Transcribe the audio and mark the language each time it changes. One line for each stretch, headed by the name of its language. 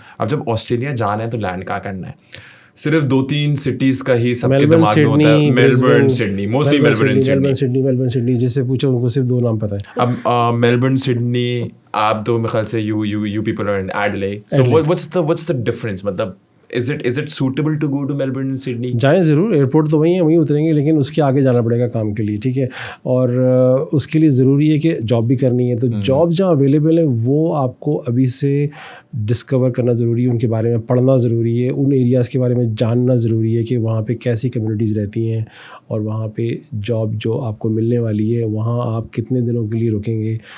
Urdu: اب جب آسٹریلیا جانا ہے تو لینڈ کیا کرنا ہے؟ صرف 2-3 سٹیز کا ہی سب کے دماغ میں ہوتا ہے, Melbourne, Sydney, mostly Melbourne Sydney. جس سے پوچھو ان کو صرف 2 نام پتہ ہے. اب میلبرن سڈنی, آپ تو میرے خیال سے
English: You people are in Adelaide, so what's the difference? مطلب is it suitable to go to Melbourne and Sydney?
Urdu: جائیں ضرور, ایئرپورٹ تو وہیں ہیں, وہیں اتریں گے, لیکن اس کے آگے جانا پڑے گا کام کے لیے, ٹھیک ہے. اور اس کے لیے ضروری ہے کہ جاب بھی کرنی ہے. تو جاب جہاں اویلیبل ہے وہ آپ کو ابھی سے ڈسکور کرنا ضروری ہے, ان کے بارے میں پڑھنا ضروری ہے, ان ایریاز کے بارے میں جاننا ضروری ہے کہ وہاں پہ کیسی کمیونٹیز رہتی ہیں, اور وہاں پہ جاب جو آپ کو ملنے والی ہے وہاں آپ کتنے دنوں کے لیے رکیں گے.